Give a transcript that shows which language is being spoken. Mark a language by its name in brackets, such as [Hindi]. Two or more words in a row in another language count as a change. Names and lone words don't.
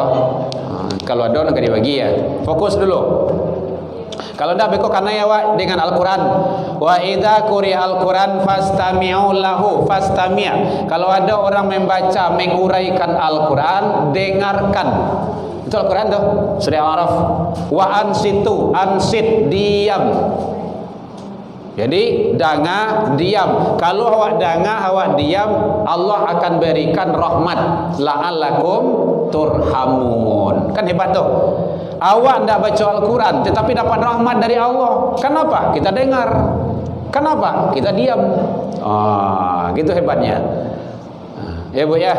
[Indonesian] Kalau ada nak dibagi ya. Fokus dulu. Kalau tidak beko karena ya awak dengan Al-Quran. [Arabic] Wa idza quri'al Quran fastami'u lahu fastami'. [Indonesian] Kalau ada orang membaca menguraikan Al-Quran, dengarkan. Itu Al-Quran tu. Surah Al-Araf. [Arabic] Wa ansit [Indonesian] diam. [Minangkabau] Jadi danga diam. [Indonesian] Kalau awak danga awak diam, Allah akan berikan rahmat. [Arabic] La'allakum turhamun. [Indonesian] Kan hebat tu. Awak tidak baca Al-Quran tetapi dapat rahmat dari Allah. Kenapa? Kita dengar. Kenapa? Kita diam. Gitu hebatnya. Ya Bu ya.